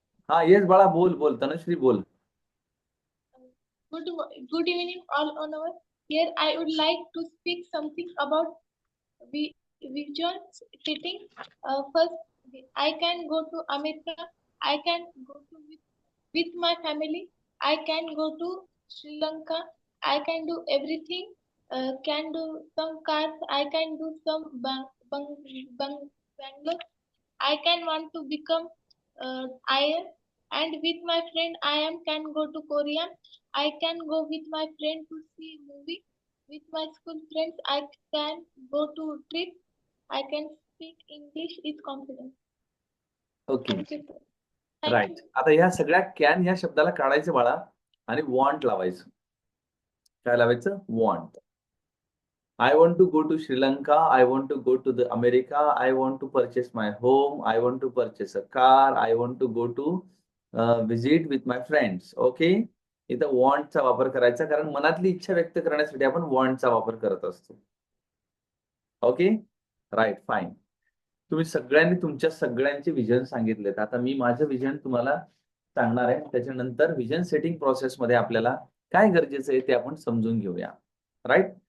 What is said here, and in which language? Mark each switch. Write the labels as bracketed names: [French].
[Marathi] हा येस बाळा, बोल तनुश्री बोल. [English] Good evening, all honor. Here I would like to speak something about vision setting. First, I can go to America. I can go to with my family. I can go to Sri Lanka. I can do everything. Can do some cars. I can do some Bangalore. I can want to become IAS. And with my friend, can go to Korea. I can go with my friend to see movie. With my school friends, I can go to trip. I can speak English with confidence. Okay. Thank you, sir. Thank right. you. [Marathi] आता ह्या सगळ्या can ह्या शब्दाला काढायचं बाळा आणि want लावायचं. काय लावायचं? Want. [English] I want to go to Sri Lanka. I want to go to the America. I want to purchase my home. I want to purchase a car. I want to go to visit with my friends. Okay. [Marathi] इथं वॉन्टचा वापर करायचा, कारण मनातली इच्छा व्यक्त करण्यासाठी आपण वॉन्टचा वापर करत असतो. ओके. Right, fine. तुम्ही सगळ्यांनी तुमच्या सगळ्यांचे विजन सांगितलेत. आता मी माझं विजन तुम्हाला सांगणार आहे. त्याच्यानंतर विजन सेटिंग प्रोसेसमध्ये आपल्याला काय गरजेचं आहे ते आपण समजून घेऊया. राईट.